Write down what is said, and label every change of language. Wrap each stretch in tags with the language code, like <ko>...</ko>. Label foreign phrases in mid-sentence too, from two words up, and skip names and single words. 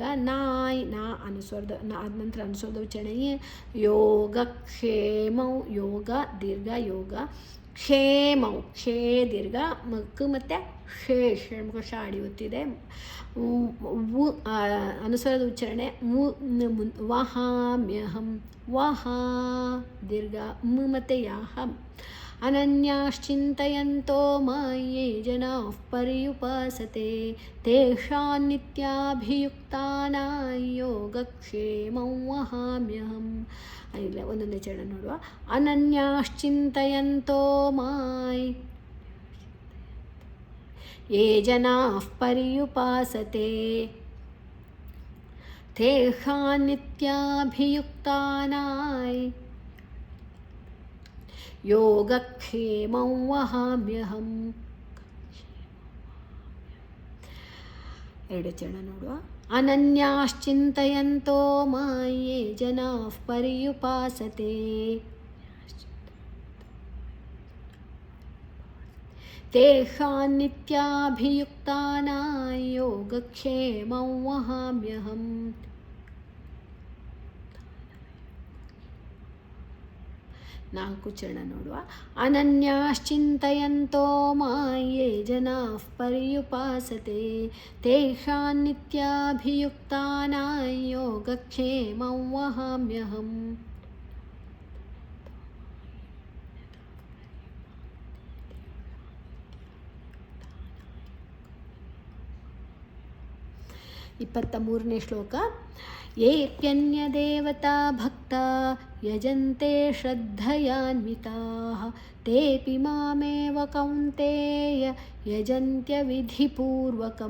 <kn>ನಾಯ್ ನಾ ಅನುಸ್ವರದ ಆದ ನಂತರ ಅನುಸ್ವರದ ಉಚ್ಚಾರಣೆ ಯೋಗಕ್ಷೇಮೌ ಯೋಗ ದೀರ್ಘ ಯೋಗ ಕ್ಷೇಮೌ ಕ್ಷೇ ದೀರ್ಘ ಕ್ ಮತ್ತು ಶೇ ಷಣ್ಮುಖ ಶಾ ಅಡಿ ಒತ್ತಿದೆ. ಅನುಸ್ವರದ ಉಚ್ಚಾರಣೆ ವಹಾಮ್ಯಹಂ ವಹಾ ದೀರ್ಘ ಮ್ ಮತ್ತು ಯಾಹಂ.</kn> <sa>ಅನನ್ಯಾಶ್ಚಿಂತಯಂತೋ ಮಾಯೇ ಜನಾಃ ಪರ್ಯುಪಾಸತೆ ತೇಷಾಂ ನಿತ್ಯಾಭಿಯುಕ್ತಾನಾಂ ಯೋಗಕ್ಷೇಮಂ ವಹಾಮ್ಯಹಂ.</sa> <kn>ಇಲ್ಲ ಒಂದೊಂದೇ ಚರಣ ನೋಡುವ.</kn> <sa>ಅನನ್ಯಾಶ್ಚಿಂತಯಂತೋ ಮಾಯ್ ಯೇ ಜನಾಃ ಪರ್ಯುಪಾಸತೆ ತೇಷಾಂ ನಿತ್ಯಾಭಿಯುಕ್ತಾನಾಂ ಯೋಗಕ್ಷೇಮಂ ವಹಾಮ್ಯಹಂ.</sa> <kn>2 ಚರಣ ನೋಡುವ.</kn> <sa>ಅನನ್ಯಾಶ್ಚಿಂತಯಂತೋ ಮಾಯ್ ಯೇ ಜನಾಃ ಪರ್ಯುಪಾಸತೆ ತೇಷಾಂ ನಿತ್ಯಾಭಿಯುಕ್ತಾನಾಂ ಯೋಗಕ್ಷೇಮಂ ವಹಾಮ್ಯಹಂ.</sa> <kn>4 ಚರಣ ನೋಡುವ.</kn> <sa>ಅನನ್ಯಾಶ್ಚಿಂತಯಂತೋ ಮಾಯ್ ಯೇ ಜನಾಃ ಪರ್ಯುಪಾಸತೆ ತೇಷಾಂ ನಿತ್ಯಾಭಿಯುಕ್ತಾನಾಂ ಯೋಗಕ್ಷೇಮಂ ವಹಾಮ್ಯಹಂ.</sa> <kn>ಇಪ್ಪತ್ತ 3ನೇ ಶ್ಲೋಕ.</kn> <sa>ಯೇಪ್ಯನ್ಯದೇವತಾ ಭಕ್ತಾ ಯಜಂತೆ ಶ್ರದ್ಧಯಾನ್ವಿತಾಃ ತೇಪಿ ಮಾಮೇವ ಕೌಂತೇಯ ಯಜಂತ್ಯ ವಿಧಿಪೂರ್ವಕಂ.</sa>